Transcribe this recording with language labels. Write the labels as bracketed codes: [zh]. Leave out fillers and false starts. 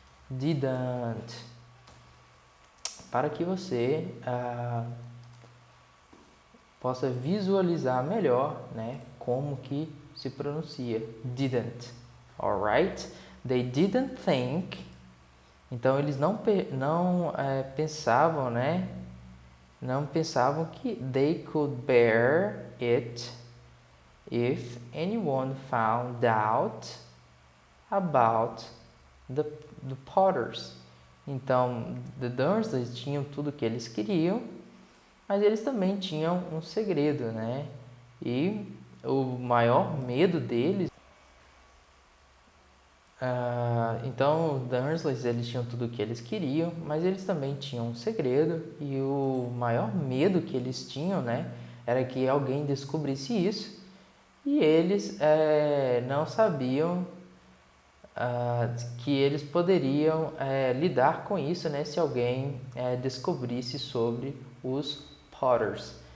[en] Didn't. [pt] Para que você possa visualizar melhor, né, como que se pronuncia. [en] Didn't, alright? They didn't think. [pt] Então eles não pensavam, né? Não pensavam que [en] they could bear it if anyone found out about the Potters. [pt] Então, the Dursleys tinham tudo o que eles queriam, mas eles também tinham um segredo, né? E o maior medo deles... então, os Dursleys, eles tinham tudo o que eles queriam, mas eles também tinham um segredo, e o maior medo que eles tinham, né, era que alguém descobrisse isso, e eles não sabiam que eles poderiam lidar com isso, né, se alguém descobrisse sobre os Potters.